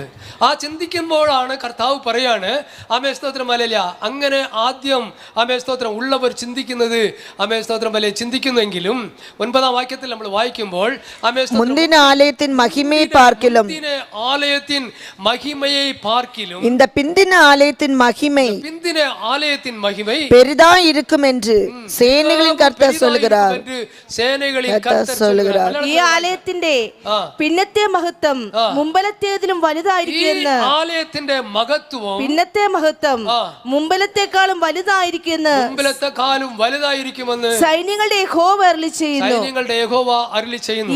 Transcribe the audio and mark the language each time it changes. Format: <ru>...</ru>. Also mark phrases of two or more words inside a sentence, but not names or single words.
<ml>ആ ചിന്തിക്കുമ്പോഴാണ് കർത്താവ് പറയാണ് അമേ സ്തോത്രം ഹല്ലേലൂയ അങ്ങനെ ആദ്യം അമേ സ്തോത്രം ഉള്ളവർ ചിന്തിക്കുന്നത് അമേ സ്തോത്രം ഹല്ലേലൂയ ചിന്തിക്കുന്നെങ്കിലും 9ആം വാക്യത്തിൽ നമ്മൾ വായിക്കുമ്പോൾ അമേ മുന്തിന ആലയത്തിൻ മഹിമയെ പാർക്കിലും ആലയത്തിൻ മഹിമയെ പാർക്കിലും</ml> <ta>இந்த பிந்தின ஆலயத்தின் மகிமை பெரிதா இருக்கும் என்று சேனைகளின் கர்த்தர் சொல்கிறார்.</ta> <ml>ഈ ആലയത്തിന്റെ പിന്നത്തെ മഹത്വം മുമ്പലത്തേതിലും വലുതായിരിക്കുമെന്ന് ആലയത്തിന്റെ മഹത്വം പിന്നത്തെ മഹത്വം മുമ്പലത്തെക്കാളും വലുതായിരിക്കുമെന്ന് സൈന്യങ്ങളുടെ യഹോവ അരുളി ചെയ്യുന്നു.</ml>